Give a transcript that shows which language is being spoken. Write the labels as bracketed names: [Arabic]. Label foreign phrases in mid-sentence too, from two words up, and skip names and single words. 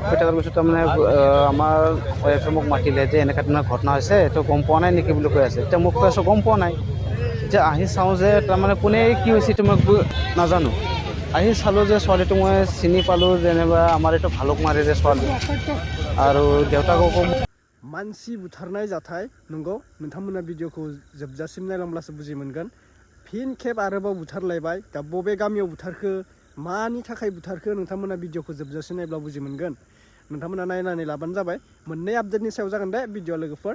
[Assamese] শুই থকাৰ পিছত তাৰমানে আমাৰ ৱাইফে মোক মাতিলে যে এনেকুৱা ধৰণৰ ঘটনা হৈছে, এইটো গম পোৱা নাই নেকি বুলি কৈ আছে। এতিয়া মোক কৈ আছোঁ গম পোৱা নাই। এতিয়া আহি চাওঁ যে তাৰমানে কোনে কি হৈছে এইটো মই নাজানো। আহি চালোঁ যে ছোৱালীটো মই চিনি পালোঁ, যেনিবা আমাৰ এইটো ভালুকমাৰীৰে ছোৱালী আৰু দেউতাককো। [Bodo] मानसि बुथारनाय जाथाय नंगौ नोंथांमोना भिडिअखौ जोबजासिम नायलांब्लासो बुजि मोनगोन। फिन खेब आरोबाव बुथारलायबाय। दा बबे गामियाव बुथारखो, मानि थाखाय बुथारखो, नोंथांमोना भिडिअखौ जोबजासिम नायब्ला बुजि मोनगोन। नोंथांमोना नायनानै लाबानो जाबाय। मोननै आपडेटनि सायाव जागोन दे भिडिअ लोगोफोर।